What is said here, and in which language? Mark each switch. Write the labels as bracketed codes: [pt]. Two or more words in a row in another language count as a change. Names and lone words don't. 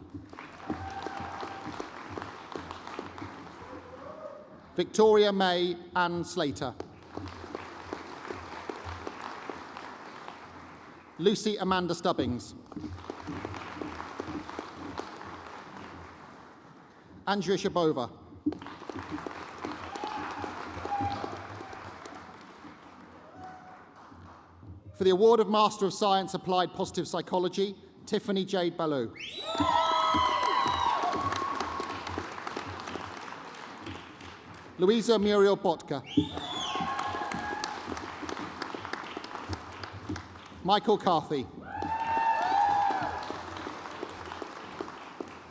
[en] Victoria May Ann Slater. Lucy Amanda Stubbings. Andrea Shabova. For the award of Master of Science Applied Positive Psychology, Tiffany Jade Ballou. Louisa Muriel Botka. Michael Carthy.